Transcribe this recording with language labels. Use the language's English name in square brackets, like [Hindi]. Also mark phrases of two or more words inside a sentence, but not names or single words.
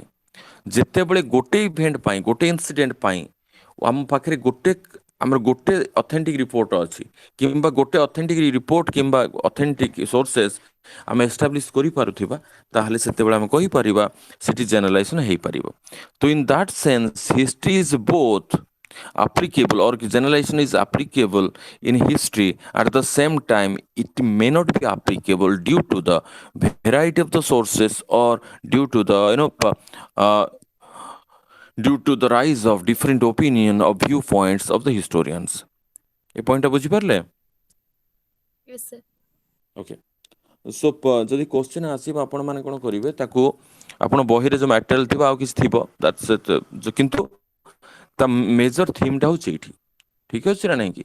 [Odia] ଯେତେବେଳେ ଗୋଟେ ଇଭେଣ୍ଟ ପାଇଁ ଗୋଟେ ଇନସିଡେଣ୍ଟ ପାଇଁ ଆମ ପାଖରେ ଆମର ଗୋଟେ [English] authentic report [Odia] ଅଛି କିମ୍ବା ଗୋଟେ [English] authentic report [Odia] କିମ୍ବା [English] authentic sources [Odia] ଆମେ ଏଷ୍ଟାବ୍ଲିଶ କରିପାରୁଥିବା ତାହେଲେ ସେତେବେଳେ ଆମେ କହିପାରିବା ସେଠି ଜେନେରାଲାଇଜେସନ୍ ହେଇପାରିବ. [English] ତ in that sense history is both applicable or generalization is applicable in history. At the same time it may not be applicable due to the variety of the sources or due to the uh, due to the rise of different opinion or viewpoints of the historians. [Odia] ଏ ପଏଣ୍ଟଟା ବୁଝିପାରିଲେ? [English] Yes, sir. [Odia] ଓକେ. ସୋ ଯଦି କ୍ୱେଶ୍ଚିନ୍ ଆସିବ ଆପଣମାନେ କ'ଣ କରିବେ ତାକୁ ଆପଣ ବହିରେ ଯେଉଁ ମ୍ୟାଟେରିଆଲ ଥିବ ଆଉ କିଛି ଥିବ କିନ୍ତୁ ତା [English] major themeଟା [Odia] ହେଉଛି ଏଇଠି. ଠିକ୍ ଅଛି ନା ନାଇଁ କି?